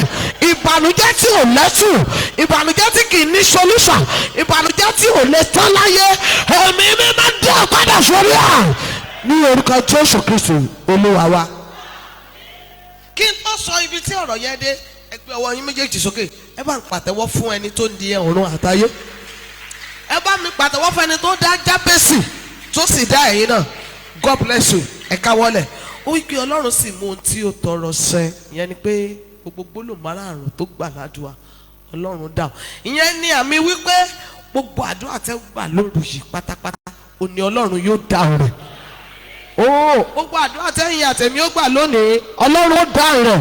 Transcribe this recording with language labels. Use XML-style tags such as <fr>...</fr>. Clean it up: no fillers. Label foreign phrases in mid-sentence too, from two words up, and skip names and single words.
<yo>Ìbànújẹ́ tí ò lẹ́tù, ìbànújẹ́ tí kì í ní solution, ìbànújẹ́ tí ò lè tán láyé, ẹ̀mí mi máa dá padà sórí ẹ̀ ní orúkọ Jésù Kristi Olúwa wa. Kí n tó sọ ibi tí ọ̀rọ̀ yẹn dé, ẹ gbé ọwọ́ yín méjèèjì sókè, ẹ bá ń pàtẹ́wọ́ fún ẹni tó ń di ọ̀run àtayé. Ẹ bá mi pàtẹ́wọ́ fún ẹni tó dá Jábésì tó sì dá ẹ̀yin náà.</yo> <en>God bless you.</en> <yo>Ẹ káwọ́lẹ̀. Ó wí pé Ọlọ́run sì mú ohun tí ó tọrọ ṣẹ. Ìyẹn ni pé gbogbo gbólóhùn márààrún tó gbà ládùúà Ọlọ́run dáhùn. Ìyẹn ni àmì wípé gbogbo àdúrà tẹ́ gbà lóru yìí pátápátá òní Ọlọ́run yóò dáhùn rẹ̀. Gbogbo àdúrà tẹ́yìn àtẹ̀mí ó gbà lónìí Ọlọ́run ó dáhùn rẹ̀.</yo>